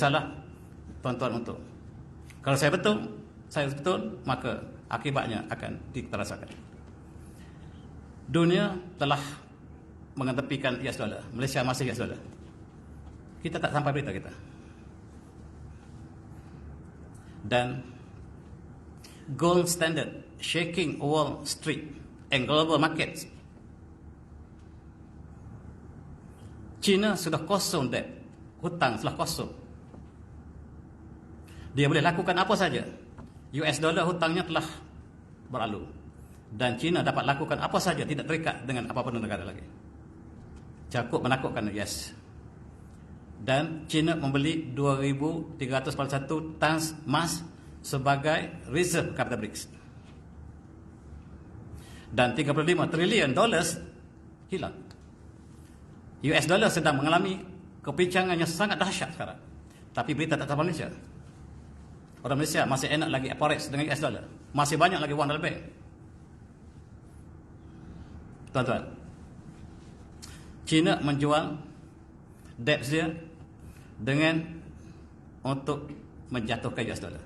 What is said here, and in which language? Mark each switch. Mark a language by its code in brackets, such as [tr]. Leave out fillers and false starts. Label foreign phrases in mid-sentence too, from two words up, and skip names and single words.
[ms] Kalau saya salah, tuan-tuan untuk Kalau saya betul, maka akibatnya akan kita rasakan. Dunia telah mengetepikan [en] US dollar. [ms] Malaysia masih [en] US dollar. [ms] Kita tak sampai berita kita. [en] Dan gold standard shaking Wall Street and global markets. [ms] China sudah kosong debt, hutang sudah kosong. Dia boleh lakukan apa saja. [en] US dollar [ms] hutangnya telah berlalu. Dan China dapat lakukan apa saja, tidak terikat dengan apapun negara lagi. Cukup menakutkan US. Dan China membeli 2,341 tons emas sebagai reserve kepada BRICS. Dan 35 triliun dollars hilang. [en] US dollar [ms] sedang mengalami kepincangan yang sangat dahsyat sekarang. Tapi berita tak sampai Malaysia. Orang Malaysia masih enak lagi forex dengan [en] US dollar. [ms] Masih banyak lagi wang dalam bank. Tuan-tuan, China menjual debt dia dengan untuk menjatuhkan [en] US dollar.